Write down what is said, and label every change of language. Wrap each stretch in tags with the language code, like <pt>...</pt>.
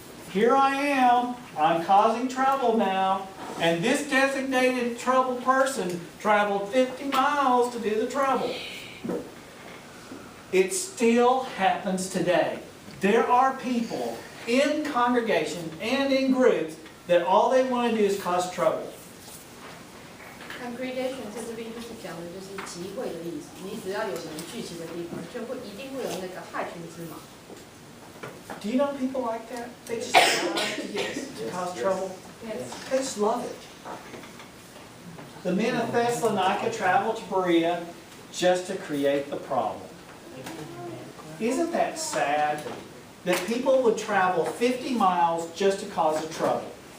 <en>Here I am. I'm causing trouble now. And this designated trouble person traveled 50 miles to do the trouble. It still happens today. There are people in congregations and in groups that all they want to do is cause trouble.</en> <zh>Congregation 在这边就是讲的就是集会的意思，你只要有人聚集的地方，就会一定会有那个害群之马。</zh> <en>Do you know people like that? They just love to cause trouble. They just love it. The men of Thessalonica traveled to Berea just to create the problem. Isn't that sad that people would travel 50 miles just to cause a trouble?</en>